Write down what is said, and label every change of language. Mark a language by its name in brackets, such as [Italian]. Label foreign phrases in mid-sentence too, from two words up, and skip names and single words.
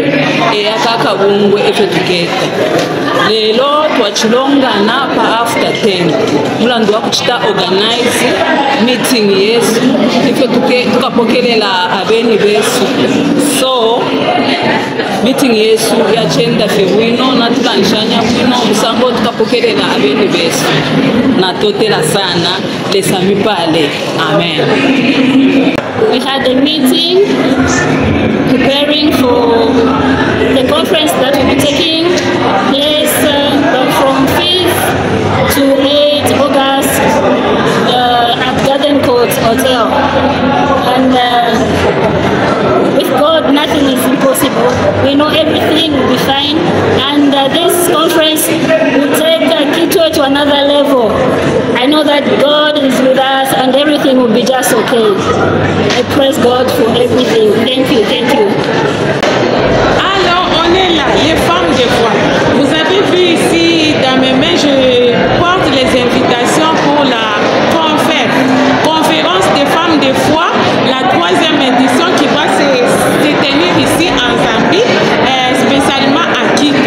[Bemba] akaka bungwe efe tuketa lelo twachilongana pa after 10 mulandu wa kuchita [English] organize meeting [Bemba] yesu ife tukapokelela abeni besu [English] so meeting [Bemba] yesu yachenda fe bwino natulanishanya bwino musango tukapokelela abeni besu natotela sana lesami pale amen. [English] We had a meeting preparing for the conference that will be taking place from 5th to 8th August at Garden Court Hotel. And with God, nothing is impossible. We know everything will be fine. And this conference will take Kitwe to another level. I know that God is with us and everything will be just okay. I praise God for everything. Thank you, thank you. [French] Alors, on est là, les femmes de foi. Vous avez vu ici, dans mes mains, je porte les invitations pour la conférence des femmes de foi, la 3e édition qui va se tenir ici en Zambie, spécialement à Kitwe.